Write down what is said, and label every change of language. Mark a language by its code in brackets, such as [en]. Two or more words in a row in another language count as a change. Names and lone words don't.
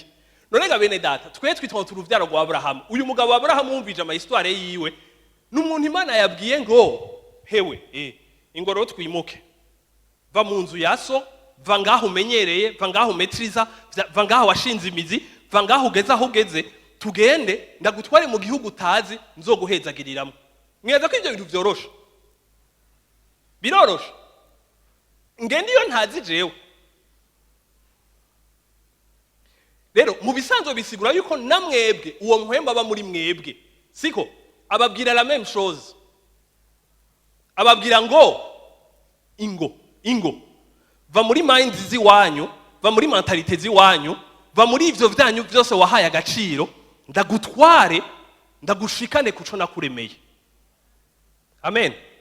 [rn] Nonega bene data, twitwa uruvyaro rwa Abrahamu. Uyu mugabo wa Abrahamu wumvije ama histoire yiwe, n'umuntu Imana yabwiye ngo hewe ingoro twimuke, va mu nzu yaso, va ngaho umenyereye, va ngaho metriza, va ngaho washinze imizi, va ngaho ugeze aho ugeze, tugende ndagutware mu gihugu utazi, nzoguhezagiriramo. Mweza ko ibyo bintu byorosha? Birorosha? Ngende iyo ntazi jewe. Rero mu bisanzwe bisigura yuko namwebwe uwo Mpwemu aba muri mwebwe, siko? Ababwira [fr] la même chose. [rn] Ababwira ngo ingo va muri mind ziwanyu, va muri mentalite ziwanyu, va muri ivyo vyanyu byose wahaye agaciro, ndagutware ndagushikane kuco nakuremeye. Amen.